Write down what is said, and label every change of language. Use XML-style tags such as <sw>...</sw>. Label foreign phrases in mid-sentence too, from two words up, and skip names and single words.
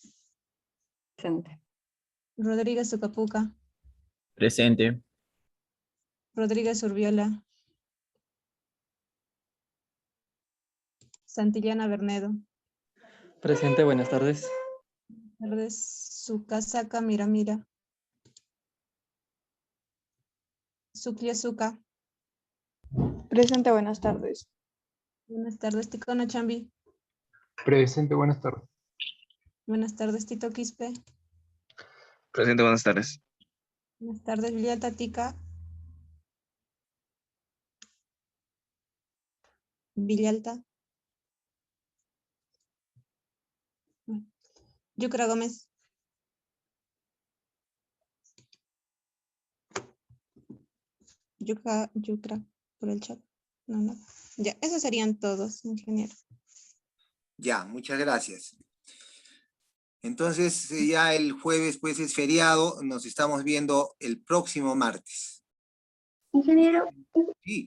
<es>Presente. Rodríguez Sucapuca. Presente. Rodríguez Urbiola. Santillana Bernedo. Presente, buenas tardes. Buenas tardes. Sukasaka Miramira. Sucliasuca. Presente, buenas tardes. Buenas tardes, Ticona Chambi. Presente, buenas tardes. Buenas tardes, Tito Quispe. Presente, buenas tardes. Buenas tardes, Villalta Tica. Villalta. Yucra Gómez. Yucra, por el chat. No. Ya, esos serían todos, ingeniero. Ya, muchas gracias. Entonces, ya el jueves pues es feriado, nos estamos viendo el próximo martes. Ingeniero, Sí.</es>